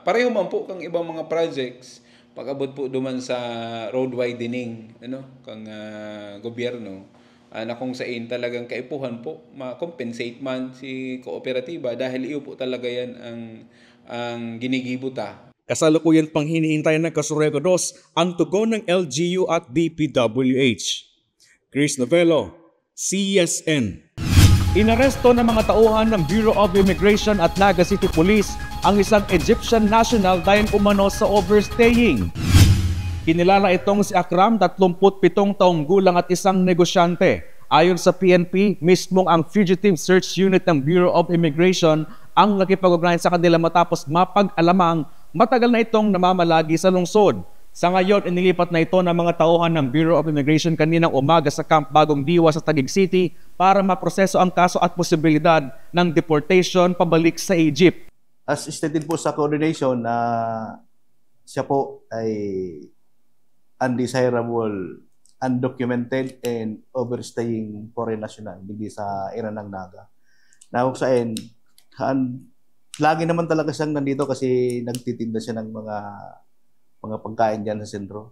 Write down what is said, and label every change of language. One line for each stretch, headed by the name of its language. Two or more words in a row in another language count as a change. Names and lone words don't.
Bikol: Pareho man po kang ibang mga projects, pag-abot po duman sa
English: road widening,
Bikol: kang gobyerno, na kung saan talagang kaipuhan po, ma-compensate man si kooperatiba dahil iyo po talaga yan ang ginigibuta.
Filipino: Kasalukuyan pang hinihintay ng Kasureco 2 ang tugon ng LGU at DPWH. Chris Novello, CSN. Inaresto ng mga tauhan ng Bureau of Immigration at Naga City Police ang isang Egyptian national dahil umano sa overstaying. Kinilala itong si Akram, 37 taong gulang at isang negosyante. Ayon sa PNP, mismong ang Fugitive Search Unit ng Bureau of Immigration ang nakipag-ugnayan sa kanila matapos mapag-alamang matagal na itong namamalagi sa lungsod. Sa ngayon, inilipat na ito ng mga tauhan ng Bureau of Immigration kaninang umaga sa Camp Bagong Diwa sa Taguig City para maproseso ang kaso at posibilidad ng deportation pabalik sa Egypt.
English: As stated
Filipino: po sa coordination na siya po ay
English: undesirable, undocumented, and overstaying foreign national
Filipino: hindi sa area ng Naga. Na kung saan, lagi naman talaga siyang nandito kasi nagtitinda siya ng mga pagkain dyan sa sentro.